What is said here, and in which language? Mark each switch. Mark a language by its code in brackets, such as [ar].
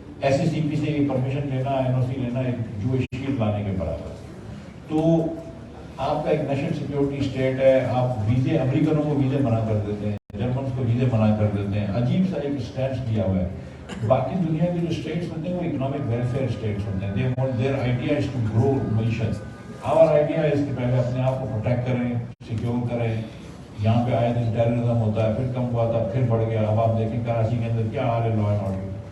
[ur] SCCP سے permission لینا, NOC لینا ایک جو شیلڈ لانے کے برابر. تو آپ کا ایک نیشنل سیکورٹی اسٹیٹ ہے, آپ ویزے امریکنوں کو ویزے منع کر دیتے ہیں, جرمنس کو ویزے منع کر دیتے ہیں, عجیب سا ایک اسٹینڈ لیا ہوا ہے. باقی دنیا کے جو اسٹیٹس ہوتے ہیں وہ اکنامک ویلفیئر اسٹیٹس ہوتے ہیں. [en] They want their idea is to grow معیشت. Our idea is [ur] کہ پہلے اپنے آپ کو پروٹیکٹ کریں, سیکیور کریں. یہاں پہ آئے دن ٹیررزم ہوتا ہے, پھر کم ہوا تھا, پھر بڑھ گیا. اب آپ دیکھیں کراچی کے اندر کیا حال ہے لا اینڈ آرڈر.